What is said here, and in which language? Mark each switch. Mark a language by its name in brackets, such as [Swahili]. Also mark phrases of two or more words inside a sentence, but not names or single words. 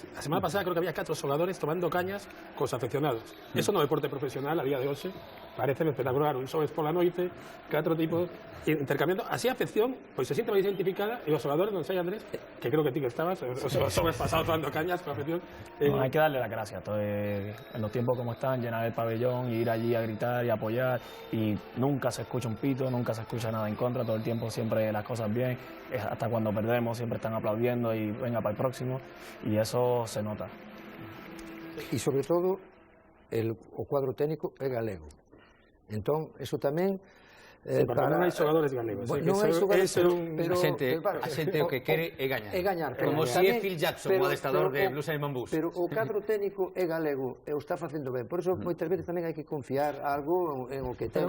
[Galician] A semana pasada creo que había 4 xogadores tomando cañas cos afeccionados. Eso no deporte profesional a día de hoxe pareceme espectacular, un xoves pola noite, 4 tipos intercambiando, así a afección pois se siente máis identificada e os xogadores, non sei, Andrés, que creo que ti que estabas, os xoves pasados tomando cañas coa afección. [Spanish] No, hay que darle las gracias, en los tiempos como están, llenar el pabellón, ir allí a gritar y apoyar, y nunca se escucha un pito, nunca se escucha nada en contra, todo el tiempo siempre las cosas bien, hasta cuando perdemos siempre están aplaudiendo y venga para el próximo, y eso se nota. [Galician] E sobre todo, o cuadro técnico é galego. Entón, eso tamén... non hai xogadores galegos. Non hai xogadores, pero... A xente o que quere é gañar. É gañar. Como si é Phil Jackson, o adestrador de Blues and Mongoose. Pero o cadro técnico é galego e o está facendo ben. Por iso, moitas veces tamén hai que confiar algo en o que ten.